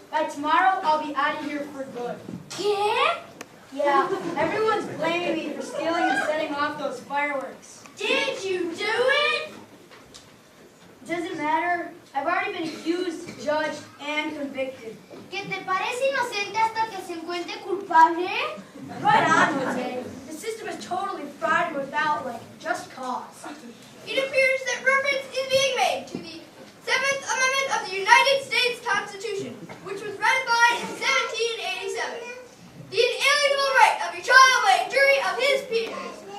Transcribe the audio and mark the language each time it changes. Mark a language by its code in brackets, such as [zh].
[en] By tomorrow, I'll be out of here for good. [es] ¿Qué? [en] Yeah, everyone's blaming me for stealing and setting off those fireworks. Did you do it? Doesn't matter. I've already been accused, judged, and convicted. [es] ¿Que te parece inocente hasta que se encuentre culpable? [en] Right on, Jose. The system is totally fried without, just cause. It appears that reference is being made to the 7th Amendment of the United States Constitution, which was ratified in 1787. The inalienable right of a child by a jury of his peers.